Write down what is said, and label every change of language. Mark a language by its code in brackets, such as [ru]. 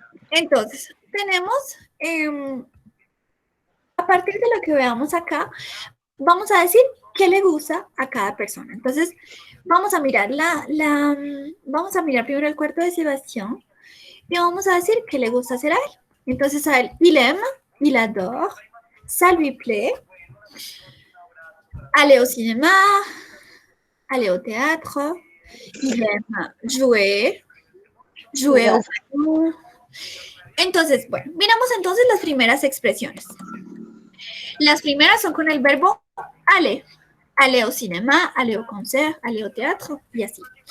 [es] Entonces, tenemos, a partir de lo que veamos acá, vamos a decir qué le gusta a cada persona. Entonces, vamos a mirar vamos a mirar primero el cuarto de Sebastián y vamos a decir qué le gusta hacer a él. Entonces, a él, [fr] il aime, il adore, ça lui plaît, aller au cinéma, aller au théâtre, il aime jouer au ballon. [es] Entonces, bueno, miramos entonces las primeras expresiones. Las primeras son con el verbo aller. [fr] Aller au cinéma, aller au concert, aller au théâtre, [es] y así.